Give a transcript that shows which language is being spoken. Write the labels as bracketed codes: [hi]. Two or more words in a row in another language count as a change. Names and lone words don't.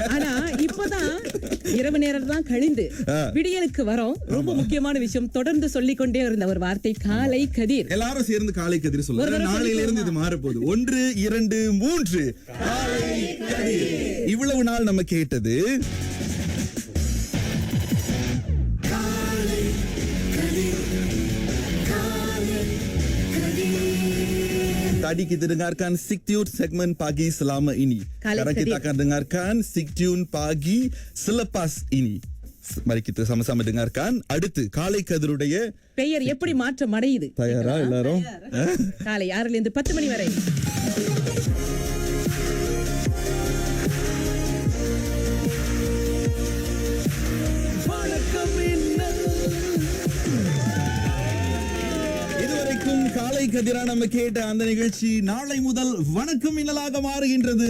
[ta] ஆனா இப்பதான் இரவு நேரம் தான் கழிந்து விடியலுக்கு வரோம். ரொம்ப முக்கியமான விஷயம், தொடர்ந்து சொல்லிக்கொண்டே இருந்த ஒரு வார்த்தை காலை கதிர். எல்லாரும் சேர்ந்து காலை கதிர் ஒரு சொல்லுங்க. தடவை நாளையில இருந்து இது மாற போகுது. 1 2 3 காலை கதிர். இவ்வளவு நாள் நம்ம கேட்டது [ms] tadi kita dengarkan Siktune segmen pagi selama ini. Sekarang kita akan dengarkan Siktune pagi selepas ini. Mari kita sama-sama dengarkan. [ta] அடுத்து காலை கதிருடைய பெயர் எப்படி மாற்றம் அடையுது. தயாரா எல்லாரும்? காலை 6 இருந்து 10 மணி வரை. இதுவரைக்கும் காலை கதிரா நம்ம கேட்ட அந்த நிகழ்ச்சி நாளை முதல் வணக்கம் மின்னலாக மாறுகின்றது.